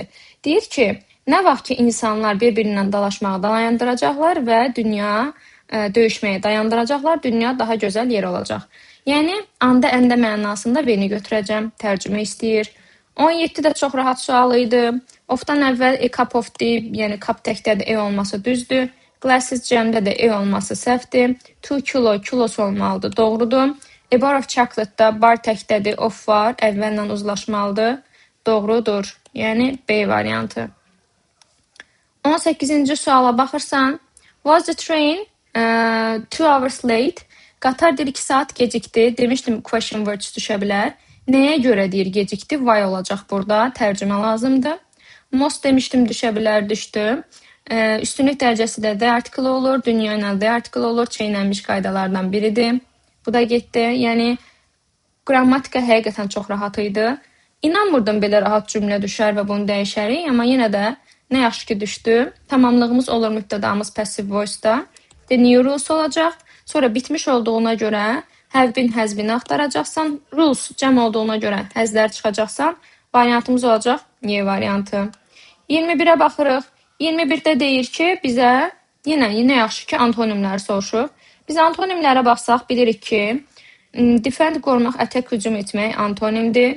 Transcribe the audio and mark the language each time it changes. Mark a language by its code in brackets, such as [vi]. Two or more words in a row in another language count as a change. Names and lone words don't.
[az] Deyir ki, nə vaxt ki insanlar bir-birindən dalaşmağı dayandıracaqlar və dünya döyüşməyə dayandıracaqlar, dünya daha gözəl yer olacaq. Yəni, anda əndə mənasında beni götürəcəm, tərcümə istəyir. 17 də çox rahat sual idi. Ofdan əvvəl [en] cup of- [az] dir, yəni cup təkdədir, olması düzdür. Glasses cəmdə də olması səhvdir. 2 kilo, kilosu olmalıdır, doğrudur. [en] A bar of chocolate- [az] da bar təkdədir, of var, əvvəllə uzlaşmalıdır, doğrudur. Yəni B variantı. 18-ci suala baxırsan, [en] was the train 2 hours late? [az] Qatar 2 saat gecikdi. Demişdim [en] question words [az] düşə bilər. Nəyə görə deyir gecikdi? Why olacaq burada. Tərcümə lazımdır. Most demişdim düşə bilər, düşdü. Üstünlük dərəcəsi də [en] the article [az] olur. Dünya ilə [en] the article [az] olur. Çeynənmiş qaydalardan biridir. Bu da getdi. Yəni qrammatika həqiqətən çox rahat idi. İnanmırdım belə rahat cümlə düşər və bunu dəyişərik. Amma yenə də nə yaxşı ki düşdü. Tamamlığımız olur mübtədamız [en] passive voice- [az] da. [en] The new rules [az] olacaq. Sonra bitmiş olduğuna görə [en] have been, has been [az] axtaracaqsan. Rules cəm olduğuna görə həzlər çıxacaqsan. Variantımız olacaq Y variantı. 21-ə baxırıq. 21-də deyir ki, bizə yenə yaxşı ki antonimləri soruşur. Biz antonimlərə baxsaq bilirik ki, defend qorumaq, attack hücum etmək antonimdir.